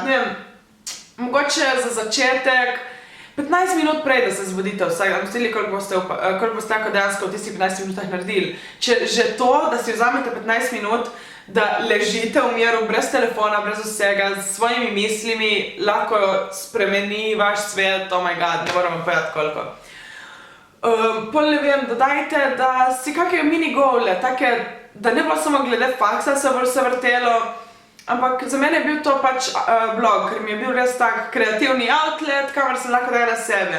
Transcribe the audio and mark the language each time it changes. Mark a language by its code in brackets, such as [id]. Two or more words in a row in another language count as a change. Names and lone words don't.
[sl] Ne vem, mogoče za začetek 15 minut prej, da se zbudite vsak dan, postili, koliko boste tako dejansko v tistih 15 minutah naredili. Če že to, da si vzamete 15 minut, da ležite v miru, brez telefona, brez vsega, s svojimi mislimi, lahko spremeni vaš svet, [en] oh my god, [sl] ne moram vam povedati koliko. Pol ne vem, dodajte, da si kakšne mini gole, take, da ne bo samo glede faksa se vrtelo, ampak za mene je bil to pač blog, ker mi je bil res tak kreativni outlet, kamor sem lahko dajala sebe.